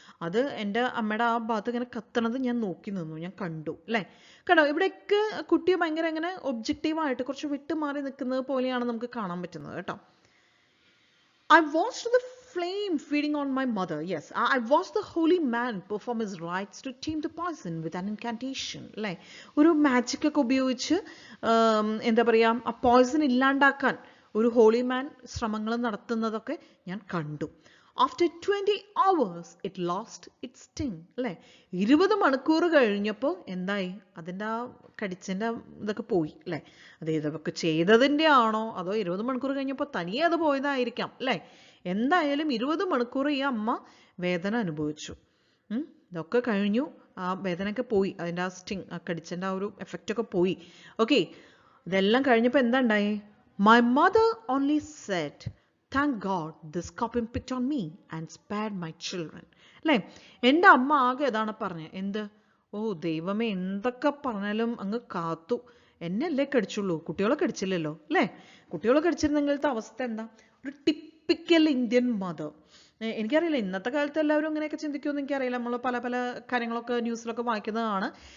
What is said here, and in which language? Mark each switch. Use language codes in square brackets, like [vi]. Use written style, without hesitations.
[ml] അത് എൻ്റെ അമ്മയുടെ ആ ഭാഗത്ത് ഇങ്ങനെ കത്തണത് ഞാൻ നോക്കി നിന്നു, ഞാൻ കണ്ടു അല്ലേ. കണ്ടോ, ഇവിടെയൊക്കെ കുട്ടിയെ ഭയങ്കര ഇങ്ങനെ ഒബ്ജക്റ്റീവായിട്ട് കുറച്ച് വിട്ടുമാറി നിൽക്കുന്നത് പോലെയാണ് നമുക്ക് കാണാൻ പറ്റുന്നത് കേട്ടോ. [en] I watched the flame feeding on my mother. Yes, I watched the holy man perform his rites to tame the poison with an incantation. [ml] അല്ലേ, ഒരു മാജിക് ഒക്കെ ഉപയോഗിച്ച് എന്താ പറയുക, ആ പോയിസൺ ഇല്ലാണ്ടാക്കാൻ ഒരു ഹോളി മാൻ ശ്രമങ്ങൾ നടത്തുന്നതൊക്കെ ഞാൻ കണ്ടു. [en] After 20 hours, it lost its sting. [ml] അല്ലേ, 20 മണിക്കൂർ കഴിഞ്ഞപ്പോൾ എന്തായി, അതിൻ്റെ ആ കടിച്ചതിൻ്റെ ഇതൊക്കെ പോയി അല്ലേ. അത് ഇതൊക്കെ ചെയ്തതിൻ്റെ ആണോ അതോ 20 മണിക്കൂർ കഴിഞ്ഞപ്പോൾ തനിയെ അത് പോയതായിരിക്കാം അല്ലേ. എന്തായാലും 20 മണിക്കൂർ ഈ അമ്മ വേദന അനുഭവിച്ചു. ഇതൊക്കെ കഴിഞ്ഞു, ആ വേദനയൊക്കെ പോയി, അതിൻ്റെ ആ സ്റ്റിങ്, ആ കടിച്ചതിൻ്റെ ആ ഒരു എഫക്റ്റ് ഒക്കെ പോയി. ഓക്കെ, ഇതെല്ലാം കഴിഞ്ഞപ്പോൾ എന്താ ഉണ്ടായി, [en] My mother only said, thank God the scorpion picked on me and spared my children. [ml] അല്ലേ, എൻ്റെ അമ്മ ആകെ ഇതാണ് പറഞ്ഞത്, എന്ത്, ഓ ദൈവമേ എന്തൊക്കെ പറഞ്ഞാലും അങ്ങ് കാത്തു, എന്നെ അല്ലേ കടിച്ചുള്ളൂ, കുട്ടികളെ കടിച്ചില്ലല്ലോ അല്ലേ. കുട്ടികളെ കടിച്ചിരുന്നെങ്കിലത്തെ അവസ്ഥ എന്താ. ഒരു ടിപ്പിക്കൽ ഇന്ത്യൻ മദർ. എനിക്കറിയില്ല ഇന്നത്തെ കാലത്ത് എല്ലാവരും അങ്ങനെയൊക്കെ ചിന്തിക്കുമെന്ന് എനിക്കറിയില്ല. നമ്മൾ പല പല കാര്യങ്ങളൊക്കെ ന്യൂസിലൊക്കെ വായിക്കുന്നതാണ്.